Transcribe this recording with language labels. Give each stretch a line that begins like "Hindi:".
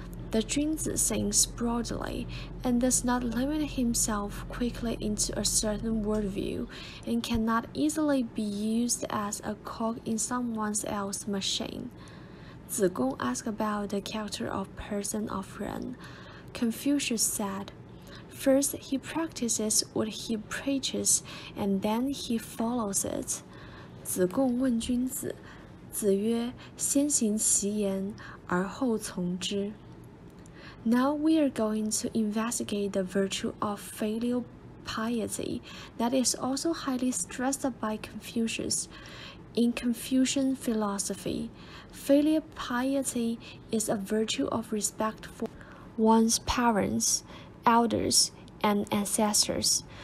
English: The 君子 thinks broadly and does not limit himself quickly into a certain worldview and cannot easily be used as a cog in someone else's machine." 子贡 asked about the character of person of Ren. Confucius said, "First he practices what he preaches, and then he follows it."
Chinese: 子贡问君子，子曰：先行其言，而后从之。
English: Now we are going to investigate the virtue of filial piety that is also highly stressed by Confucius. In Confucian philosophy, filial piety is a virtue of respect for one's parents, elders, and ancestors.